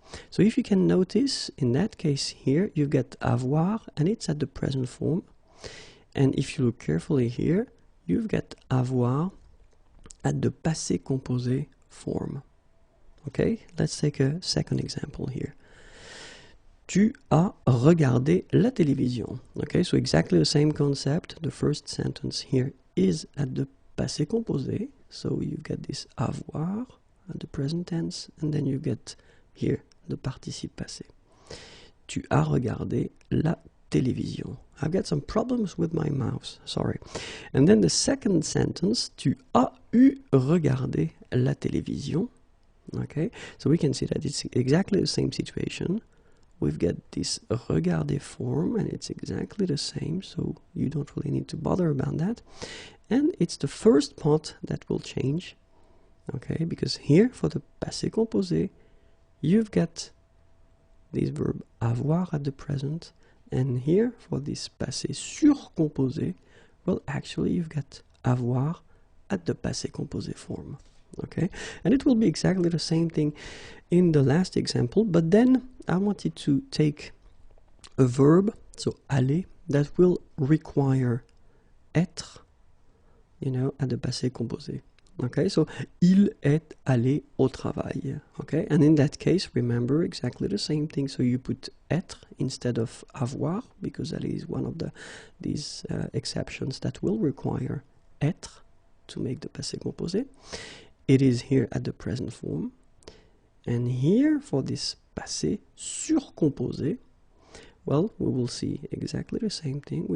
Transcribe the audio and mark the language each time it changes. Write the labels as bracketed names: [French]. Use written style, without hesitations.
[English] So if you can notice, in that case here, you get avoir, and it's at the present form. And if you look carefully here, you've got avoir at the passé composé form. Okay, let's take a second example here. [French] Tu as regardé la télévision. [English] Okay, so exactly the same concept. The first sentence here is at the passé composé. So you get this avoir at the present tense, and then you get here the participe passé. [French] Tu as regardé la télévision. [English] I've got some problems with my mouse, sorry. And then the second sentence, [French] tu as eu regardé la télévision. [English] Okay, so we can see that it's exactly the same situation. We've got this regarder form, and it's exactly the same, so you don't really need to bother about that. And it's the first part that will change, okay, because here for the passé composé, you've got this verb avoir at the present, and here for this passé surcomposé, well, actually you've got avoir at the passé composé form. Okay, and it will be exactly the same thing in the last example, but then I wanted to take a verb, so aller, that will require être, you know, at the passé composé. Okay, so [French] il est allé au travail. [English] Okay, and in that case, remember exactly the same thing. So you put être instead of avoir, because that is one of these exceptions that will require être to make the passé composé. It is here at the present form. And here for this passé surcomposé, well, we will see exactly the same thing.